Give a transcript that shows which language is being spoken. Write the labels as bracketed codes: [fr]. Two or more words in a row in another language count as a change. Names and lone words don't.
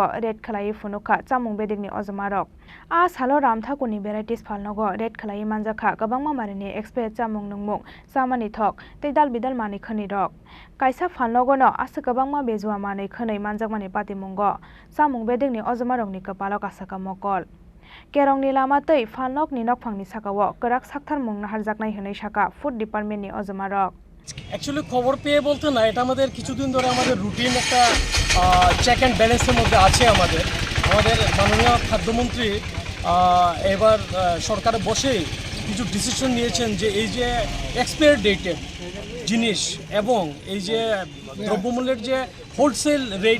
[trp] red khlai phunukha chamung bedekni ojamarok a salo Ramthakurni varieties phalnogo red khlai manjakha gabangma marini expert chamung nungmung chamani thok tei dal bidal mani khani rok kaisa phalnogo no asa gabangma bezua mani khani manjakmani patimungo chamung bedekni ojamarokni kapalok asaka mokol kerongni lama tei phalnokni nokphangni sakao karak sakthar mungna harjaknai hanai saka food department ni ojamarok [bn] অ্যাকচুয়ালি খবর পেয়ে বলতে না এটা আমাদের কিছুদিন ধরে আমাদের রুটিন একটা [en] check and balance [bn] মধ্যে আছে আমাদের মাননীয় খাদ্যমন্ত্রী এবার সরকারে বসে কিছু ডিসিশন নিয়েছেন যে এই যে [en] expire dated [bn] জিনিস এবং এই যে দ্রব্যমূল্যের যে [en] wholesale rate